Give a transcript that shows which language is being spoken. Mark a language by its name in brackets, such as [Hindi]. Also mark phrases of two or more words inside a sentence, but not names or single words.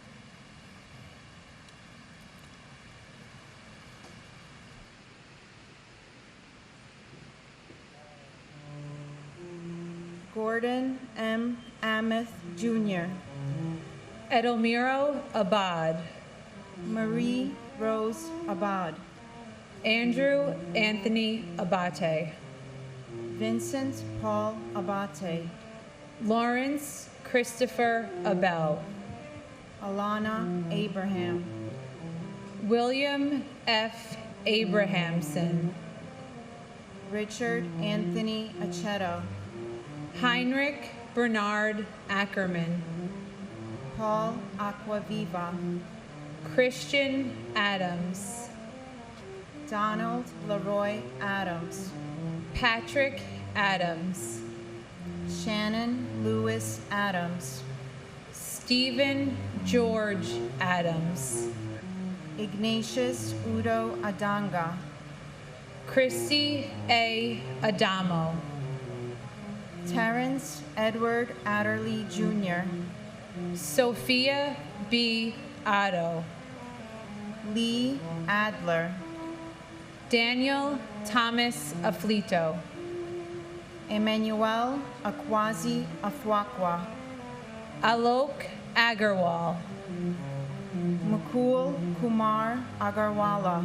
[English] Gordon M. Amos Jr., Edelmiro Abad, Marie Rose Abad, Andrew Anthony Abate, Vincent Paul Abate, Lawrence Christopher Abel, Alana Abraham, William F. Abrahamson, Richard Anthony Aceto, Heinrich Bernard Ackerman, Paul Aquaviva, Christian Adams, Donald Leroy Adams, Patrick Adams, Shannon Lewis Adams, Stephen George Adams, Ignatius Udo Adanga, Christy A. Adamo, Terrence Edward Adderley Jr., Sophia B. Otto, Lee Adler, Daniel Thomas Aflito, Emmanuel Akwazi Afwakwa, Alok Agarwal, Mukul Kumar Agarwala,